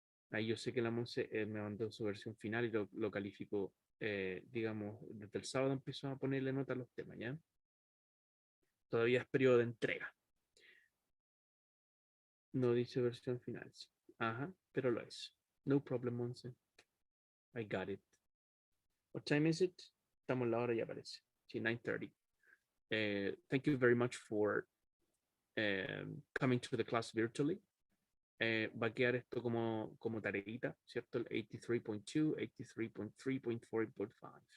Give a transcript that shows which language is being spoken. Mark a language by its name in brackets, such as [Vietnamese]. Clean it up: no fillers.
[Spanish] Ahí yo sé que la Monse me mandó su versión final y lo calificó, digamos, desde el sábado empezó a ponerle nota a los temas, ¿ya? Todavía es periodo de entrega. No dice versión final. Sí. Ajá, pero lo es. [English] No problem, Monse. I got it. What time is it? [Spanish] Estamos en la hora, ya aparece. Sí, 9:30. [English] Thank you very much for coming to the class virtually. [Spanish] Va a quedar esto como tareita, ¿cierto? El 83.2, 83.3.4, and 5.